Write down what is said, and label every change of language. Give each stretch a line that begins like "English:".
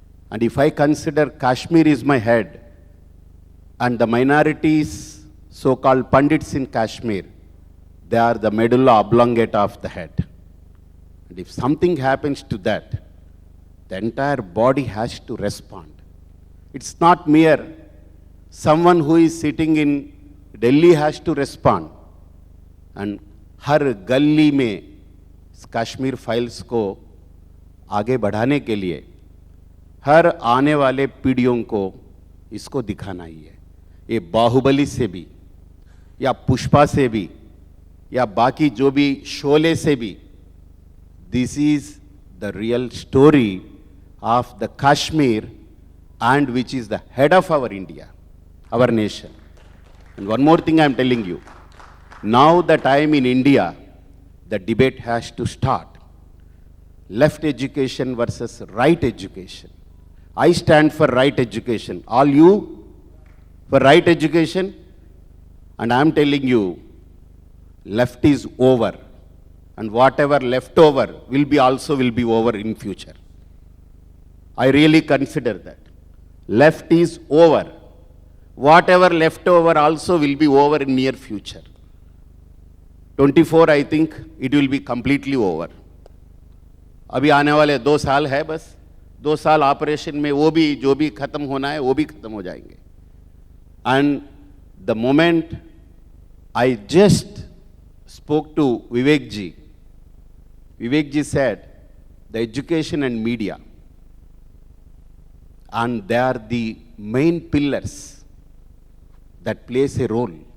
English: And if I consider Kashmir is my head, and the minorities, so-called Pandits in Kashmir, they are the medulla oblongata of the head. And if something happens to that, the entire body has to respond. It's not mere someone who is sitting in Delhi has to respond.
Hindi: And हर गली में Kashmir files को आगे बढ़ाने के लिए हर आने वाले पीढ़ियों को इसको दिखाना ही है. ये बाहुबली से भी या पुष्पा से भी या बाकी जो भी शोले से भी,
English: This is the real story of the Kashmir and which is the head of our India, our nation. And one more thing I am telling you, now the time in India, the debate has to start. Left education versus right education. I stand for right education. All you for right education? And I am telling you, left is over. And whatever left over will be over in future. I really consider that. Left is over. Whatever left over also will be over in near future. 24 I think it will be completely over.
Hindi: अभी आने वाले 2 साल है बस. 2 साल operation में वो भी जो भी खत्म होना है वो भी खत्म हो जाएंगे.
English: And the moment I just spoke to Vivek ji said the education and media, and they are the main pillars that plays a role.